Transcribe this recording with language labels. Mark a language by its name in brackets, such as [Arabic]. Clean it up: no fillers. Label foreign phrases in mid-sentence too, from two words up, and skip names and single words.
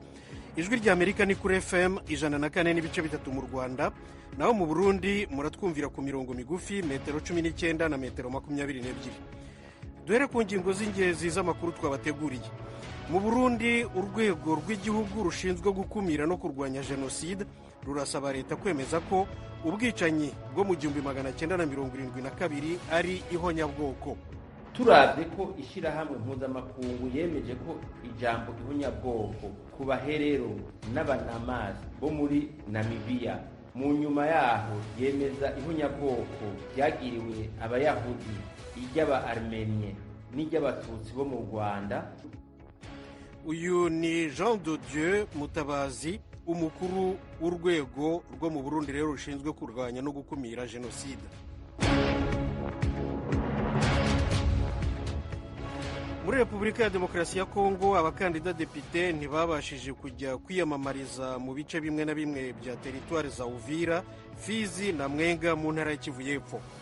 [Kinyarwanda] ijwi ry'amerika ni kuri FM 104.3 mu Rwanda, naho mu Burundi muratwumvira ku mirongo migufi metero 19 na metero 22. Duhere ku ngingo z'ingenzi z'amakuru twabateguriye. Mu Burundi urwego rw'igihugu rushinzwe gukumira no kurwanya jenoside rurasaba leta kwemeza ko ubwicanyi bwo mu 1972 ari ihonyabwoko. [Rundi] Turavye ko ishirahamwe mpuzamakungu yemeje ko ijambo ihonyabwoko ku baherero n'abanamazi bo muri Namibia, mu nyuma yaho yemeza ihonyabwoko ryagiriwe abayahudi, iry'aba Armenie n'iry'abatutsi bo mu Rwanda. [Kinyarwanda] Uyu ni Jean de Dieu Mutabazi, umukuru w'urwego rwo mu Burundi rero rushinzwe kurwanya no gukumira jenoside. Muri Repubulika ya Demokarasi ya Kongo, abakandida depite ntibabashije kujya kwiyamamariza mu bice bimwe na bimwe bya teritwari za Uvira, Fizi na Mwenga mu ntara y'Kivu y'Epfo.